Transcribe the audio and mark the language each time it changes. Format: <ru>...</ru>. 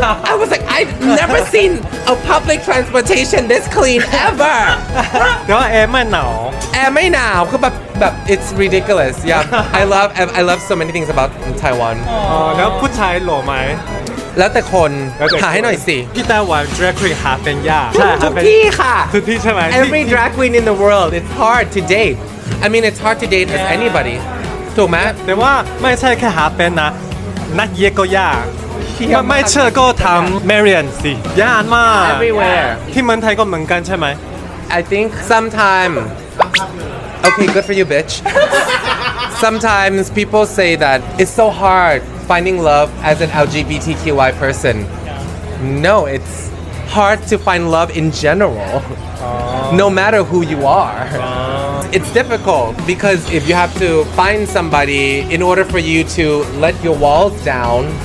<en>I was like, I've never seen a public transportation this clean ever.</en> <th>แต่ว่าแอร์ไม่หนาว แอร์ไม่หนาวคือแบบ it's ridiculous.</th> <en>Yeah, I love so many things about Taiwan.</en> <th>แล้วผู้ชายหล่อไหม แล้วแต่คนหาให้หน่อยสิ ที่ไต้หวัน drag queen หาเป็นยาก ทุกที่ค่ะ ทุกที่ใช่ไหม</th> <en>Every drag queen in the world it's hard to date I mean it's hard to date as anybody ถูกไหม</en> <th>แต่ว่าไม่ใช่แค่หาเป็นนะนักเย็บก็ยากไม่เชื่อก็ทำ Marian สิยากมาก</th> <en>everywhere</en> <th>ที่เมืองไทยก็เหมือนกันใช่ไหม</th> <en>I think sometime okay good for you bitch sometimes people say that it's so hard finding love as an LGBTQI person no it's hard to find love in general no matter who you are it's difficult because if you have to find somebody in order for you to let your walls down</en>